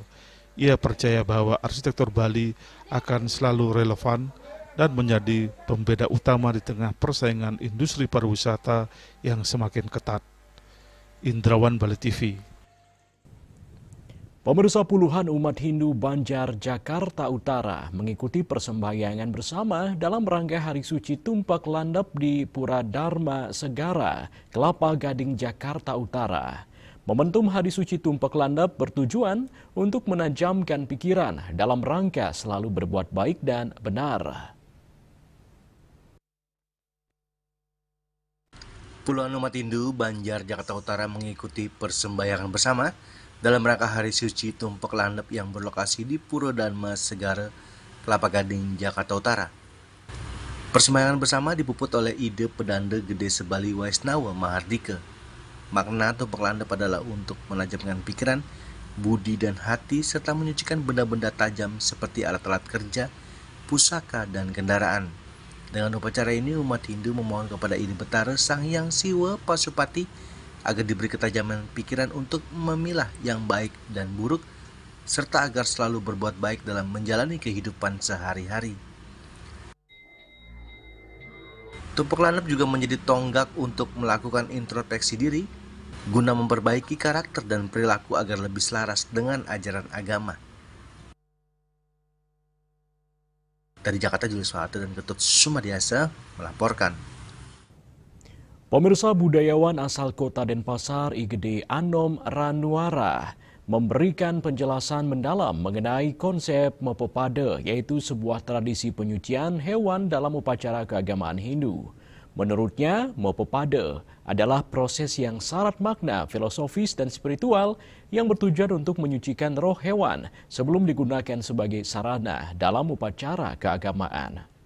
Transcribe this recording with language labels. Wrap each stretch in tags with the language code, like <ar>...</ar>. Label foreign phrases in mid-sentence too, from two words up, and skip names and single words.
<id>Ia percaya bahwa arsitektur Bali akan selalu relevan dan menjadi pembeda utama di tengah persaingan industri pariwisata yang semakin ketat. Indrawan, Bali TV. Pemirsa, puluhan umat Hindu Banjar, Jakarta Utara mengikuti persembahyangan bersama dalam rangka Hari Suci Tumpak Landep di Pura Dharma Segara, Kelapa Gading, Jakarta Utara. Momentum Hari Suci Tumpak Landep bertujuan untuk menajamkan pikiran dalam rangka selalu berbuat baik dan benar. Puluhan umat Hindu Banjar, Jakarta Utara mengikuti persembahyangan bersama dalam rangka Hari Suci Tumpak Landep yang berlokasi di Pura Dharma Segara, Kelapa Gading, Jakarta Utara. Persembahyangan bersama dipuput oleh ide Pedanda Gede Sebali Waisnawa Mahardika. Makna Tumpak Landep adalah untuk menajamkan pikiran, budi dan hati serta menyucikan benda-benda tajam seperti alat-alat kerja, pusaka, dan kendaraan. Dengan upacara ini, umat Hindu memohon kepada Ide Betara Sang Hyang Siwa Pasupati agar diberi ketajaman pikiran untuk memilah yang baik dan buruk, serta agar selalu berbuat baik dalam menjalani kehidupan sehari-hari. Tumpak Landep juga menjadi tonggak untuk melakukan introspeksi diri, guna memperbaiki karakter dan perilaku agar lebih selaras dengan ajaran agama. Dari Jakarta, Julius Soeharto dan Ketut Sumadiasa melaporkan. Pemirsa, budayawan asal kota Denpasar, Igede Anom Ranuara, memberikan penjelasan mendalam mengenai konsep Mopopade, yaitu sebuah tradisi penyucian hewan dalam upacara keagamaan Hindu. Menurutnya, Mopopade adalah proses yang syarat makna filosofis dan spiritual yang bertujuan untuk menyucikan roh hewan sebelum digunakan sebagai sarana dalam upacara keagamaan.</id>